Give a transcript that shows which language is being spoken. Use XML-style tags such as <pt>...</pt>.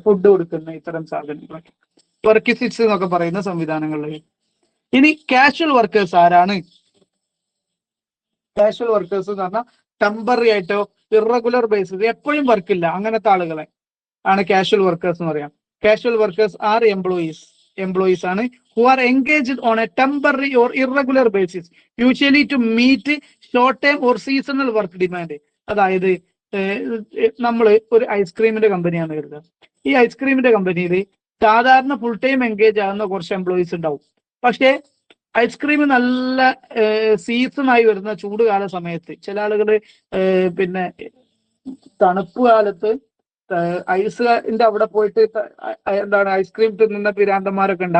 <ml>Food കൊടുക്കുന്ന ഇത്തരം സാധനങ്ങളൊക്കെ പെർക്വിസിറ്റ്സ് എന്നൊക്കെ പറയുന്ന സംവിധാനങ്ങളിൽ. ഇനി കാഷ്വൽ വർക്കേഴ്സ് ആരാണ്? കാഷ്വൽ വർക്കേഴ്സ് എന്ന് പറഞ്ഞാൽ ടെമ്പററി ആയിട്ടോ ഇറഗുലർ ബേസിസ്, എപ്പോഴും വർക്കില്ല, അങ്ങനത്തെ ആളുകളെ ആണ് കാഷ്വൽ വർക്കേഴ്സ് എന്ന് പറയാം.</ml> <en>Casual workers are employees ആണ് who are engaged on a temporary or irregular basis, usually to meet short term or seasonal work demand.</en> <ml>അതായത് നമ്മൾ ഒരു ഐസ്ക്രീമിന്റെ കമ്പനിയാണ് കരുതുക. ഈ ഐസ്ക്രീമിന്റെ കമ്പനിയിൽ സാധാരണ ഫുൾ ടൈം എൻഗേജ് ആകുന്ന കുറച്ച് എംപ്ലോയീസ് ഉണ്ടാവും. പക്ഷേ ഐസ്ക്രീം നല്ല സീസണായി വരുന്ന ചൂടുകാല സമയത്ത് ചില ആളുകൾ പിന്നെ തണുപ്പ് കാലത്ത് ഐസിന്റെ അവിടെ പോയിട്ട് എന്താണ് ഐസ്ക്രീം തിന്നുന്ന പിരാന്തന്മാരൊക്കെ ഉണ്ട്.</ml>